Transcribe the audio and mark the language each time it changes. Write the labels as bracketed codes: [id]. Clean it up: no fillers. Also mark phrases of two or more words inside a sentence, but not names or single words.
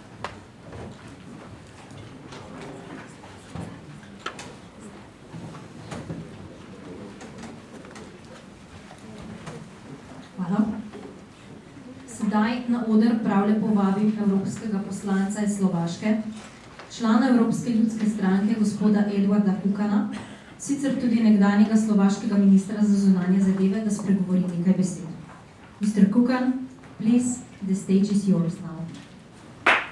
[sl] Hvala. Sedaj na oder prav lepo vabim evropskega poslanca iz Slovaške, člana Evropske ljudske stranke, gospoda Eduarda Kukana, sicer tudi nekdanjega slovaškega ministra za zunanje zadeve, da spregovori nekaj besed. [en] Mr. Kukan, please, the stage is yours now.